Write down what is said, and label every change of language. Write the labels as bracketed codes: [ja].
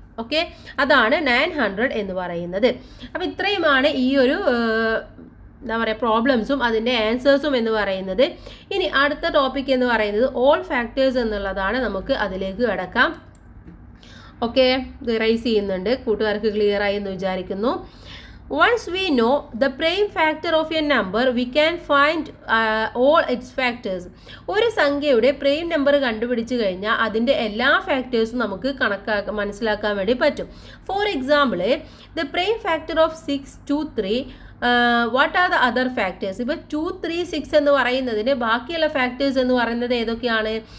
[ml] Okay, അതാണ് 900 എന്ന് പറയുന്നത്. അപ്പോൾ ഇത്രയുമാണ് ഈ ഒരു എന്താ പറയുക പ്രോബ്ലംസും അതിൻ്റെ ആൻസേഴ്സും എന്ന് പറയുന്നത്. ഇനി അടുത്ത ടോപ്പിക് എന്ന് പറയുന്നത് ഓൾ ഫാക്ടേഴ്സ് എന്നുള്ളതാണ്. നമുക്ക് അതിലേക്ക് കിടക്കാം. ഓക്കെ, ഇത് റൈസ് ചെയ്യുന്നുണ്ട്. കൂട്ടുകാർക്ക് ക്ലിയർ ആയി എന്ന് വിചാരിക്കുന്നു. [en] Once we know the prime factor of a number, we can find all its factors. [ml] ഒരു സംഖ്യയുടെ പ്രൈം നമ്പർ കണ്ടുപിടിച്ച് കഴിഞ്ഞാൽ അതിൻ്റെ എല്ലാ ഫാക്ടേഴ്സും നമുക്ക് മനസ്സിലാക്കാൻ വേണ്ടി പറ്റും. [en] For example, the prime factor of 6, 2, 3. What are the other factors? [ml] ഇപ്പോൾ 2, 3, 6 എന്ന് പറയുന്നതിന് ബാക്കിയുള്ള ഫാക്ടേഴ്സ് എന്ന് പറയുന്നത് ഏതൊക്കെയാണ്?